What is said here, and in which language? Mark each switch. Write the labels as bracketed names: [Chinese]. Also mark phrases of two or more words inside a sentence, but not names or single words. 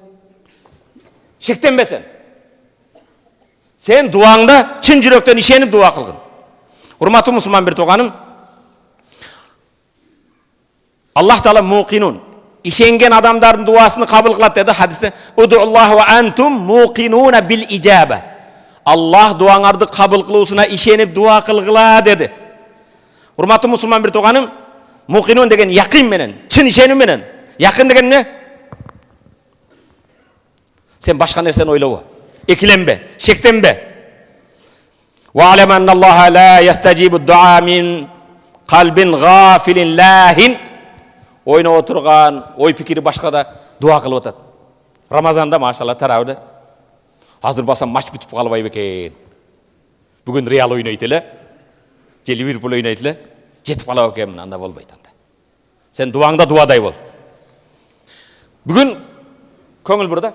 [Kyrgyz] Шектенбесен. Сен дуаңда чын жүрөктөн ишенип дуа кылгын. Урматтуу мусулман бир тууганым, Аллах таала муқинун, ишенген адамдардын дуасын кабыл кылат деди хадисте. [Arabic] ادعوا الله وأنتم موقنون بالإجابة. [Kyrgyz] Аллах дуаңарды кабыл кылуусуна ишенип дуа кылгыла деди. Урматтуу мусулман бир тууганым, муқинун деген якын менен, чын ишенүү менен. Якын деген эмне? Сен башка нерсени ойлобо, экиленбе, шектенбе. [Arabic] واعلموا أن الله لا يستجيب دعاء من قلب غافل لاه. [Kyrgyz] Ойноп отурган, ой пикири башкада дуа кылып атат. Рамазанда машалла таравда. Азыр басам матч бүтүп калбайбы экен. Бүгүн Реал ойнойт эле, же Ливерпуль ойнойт эле, жетип калабы экенмин, анда болбойт анда. Сен дуаңда дуадай бол. Бүгүн көңүл бурда.